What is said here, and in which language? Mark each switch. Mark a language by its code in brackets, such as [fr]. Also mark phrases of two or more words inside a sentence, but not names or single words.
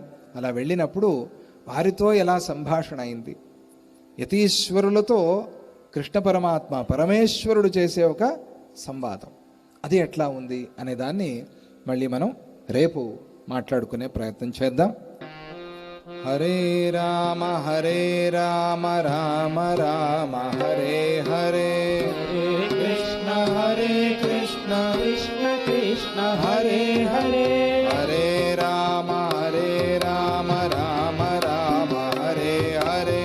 [te] అలా వెళ్ళినప్పుడు వారితో ఎలా సంభాషణ అయింది, యతీశ్వరులతో కృష్ణ పరమాత్మ పరమేశ్వరుడు చేసే ఒక సంవాదం, అది ఎట్లా ఉంది అనే దాన్ని మళ్ళీ మనం రేపు మాట్లాడుకునే ప్రయత్నం చేద్దాం. [sa] హరే రామ రామ రామ హరే హరే, కృష్ణ కృష్ణ కృష్ణ హరే హరే, హరే రామ రామ రామ హరే హరే,